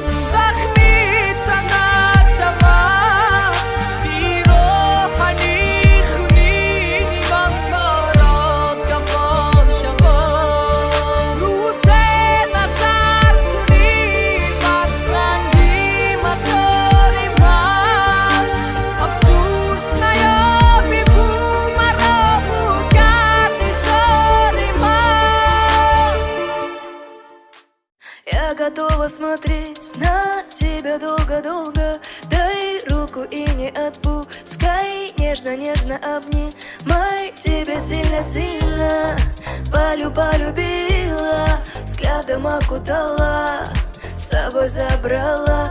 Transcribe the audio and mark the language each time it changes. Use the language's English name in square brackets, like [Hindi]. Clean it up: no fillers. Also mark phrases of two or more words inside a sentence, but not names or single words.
[Tajik] زخمی تنها شود پیراهنی خونی من برات کفن شود روز نظر کنی بر سنگی مزار من افسوس نیابی بو مرا بو کردی زاری من [Russian] Я готова смотреть на тебя долго-долго. Дай руку и не отпускай, нежно-нежно обнимай. Тебя сильно-сильно полюбила, взглядом окутала, с собой забрала.